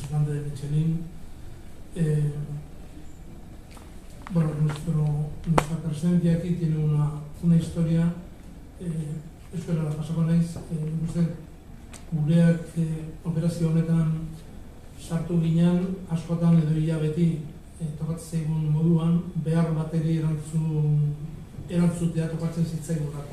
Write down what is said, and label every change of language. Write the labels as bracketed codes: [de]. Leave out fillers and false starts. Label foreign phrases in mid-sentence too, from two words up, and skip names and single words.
[es] de Michelin. Bueno, nuestra presencia aquí tiene una historia, [eu] euskara da pasako naiz, gureak operazio honetan sartu ginen, askotan edo hilabeti tokatzen zaigun moduan, behar bateri erantzutea tokatzen zitzaigurako.